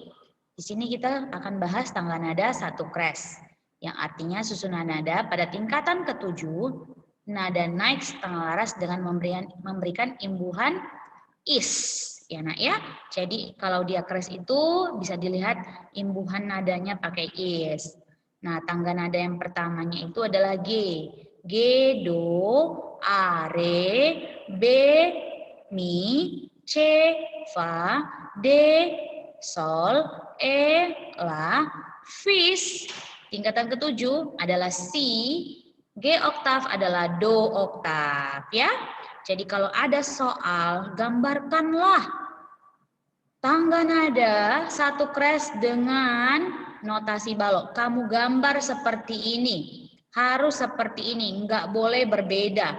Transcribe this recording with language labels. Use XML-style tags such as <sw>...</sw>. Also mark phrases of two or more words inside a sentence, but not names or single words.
<id>Di sini kita akan bahas tangga nada 1 kres, yang artinya susunan nada pada tingkatan ke-7, nada naik setengah laras dengan memberikan imbuhan is, ya nak ya. Jadi kalau dia kres itu bisa dilihat imbuhan nadanya pakai is. Nah, tangga nada yang pertamanya itu adalah G. G, do, A, re, B, mi, C, fa, D, sol, E, la, fis. Tingkatan ke-7 adalah si, G oktav adalah do oktav, ya. Jadi kalau ada soal, gambarkanlah tangga nada 1 kres dengan notasi balok. Kamu gambar seperti ini, harus seperti ini, enggak boleh berbeda.</id>